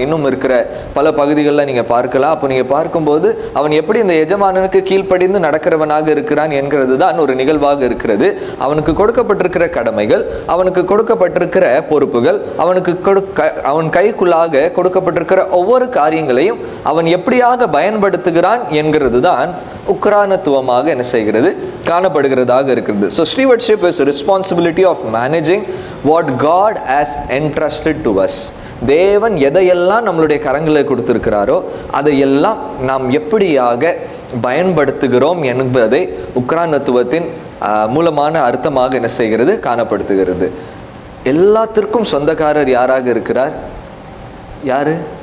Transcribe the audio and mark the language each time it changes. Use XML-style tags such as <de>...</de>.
<ta>இன்னும் இருக்கிற பல பகுதிகளில் நீங்கள் பார்க்கலாம். அப்போ நீங்கள் பார்க்கும்போது அவன் எப்படி இந்த எஜமானனுக்கு கீழ்ப்படிந்து நடக்கிறவனாக இருக்கிறான் என்கிறது தான் ஒரு நிகழ்வாக இருக்கிறது. அவனுக்கு கொடுக்கப்பட்டிருக்கிற கடமைகள், அவனுக்கு கொடுக்கப்பட்டிருக்கிற பொறுப்புகள், அவன் கைக்குள்ளாக கொடுக்கப்பட்டிருக்கிற ஒவ்வொரு காரியங்களையும் அவன் எப்படியாக பயன்படுத்துகிறான் என்கிறது தான் உக்ரானத்துவமாக என்ன செய்கிறது காணப்படுகிறதாக இருக்கிறது.</ta> <en>So stewardship is a responsibility of managing what God has entrusted to us.</en> <ta>தேவன் எதையெல்லாம் நம்மளுடைய கரங்களை கொடுத்திருக்கிறாரோ அதையெல்லாம் நாம் எப்படியாக பயன்படுத்துகிறோம் என்பதை உக்ரானத்துவத்தின் மூலமான அர்த்தமாக என்ன செய்கிறது காணப்படுத்துகிறது. எல்லாத்திற்கும் சொந்தக்காரர் யாராக இருக்கிறார்? யாரு?</ta>